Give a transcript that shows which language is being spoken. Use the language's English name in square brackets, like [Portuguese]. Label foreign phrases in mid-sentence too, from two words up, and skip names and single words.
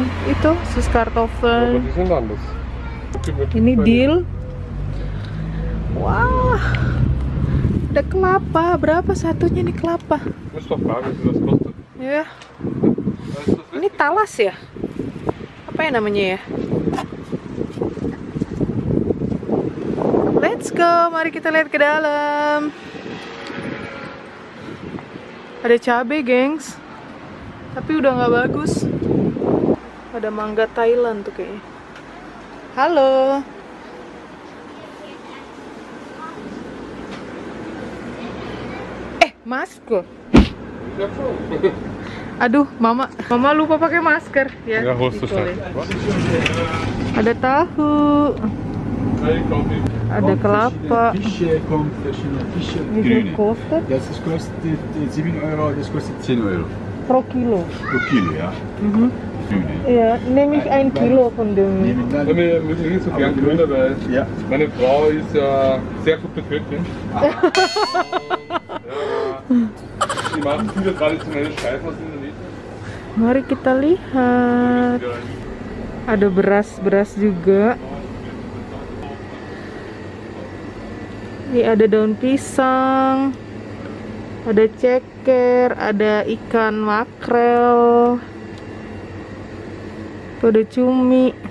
[Indonesian] Itu sus kartoffel. Ini dill. Wah. Ada kelapa. Berapa satunya nih kelapa? Ya. Ini talas ya? Apa ya namanya ya? [English] Let's go. [Indonesian] Mari kita lihat ke dalam. Ada cabai, gengs. Tapi udah nggak bagus. Ada mangga Thailand tuh kayaknya. Halo. Masker. Aduh, mama lupa pakai masker ya. Ada tahu. Ada kelapa. Ini kostet. [German] Das kostet 7 Euro, das kostet 10 Euro. Pro kilo. Pro Kilo, ja. Ja, nehme ich 1 Kilo von dem. Ja, wir mögen nicht so gern Döner, weil Ja. meine Frau ist ja sehr gute Köchin. Ja, die machen viele traditionelle Speisen aus Indonesien. [Indonesian] Mari kita lihat. Ada beras juga. Ini ada daun pisang, ada ceker, ada ikan makrel, ada cumi.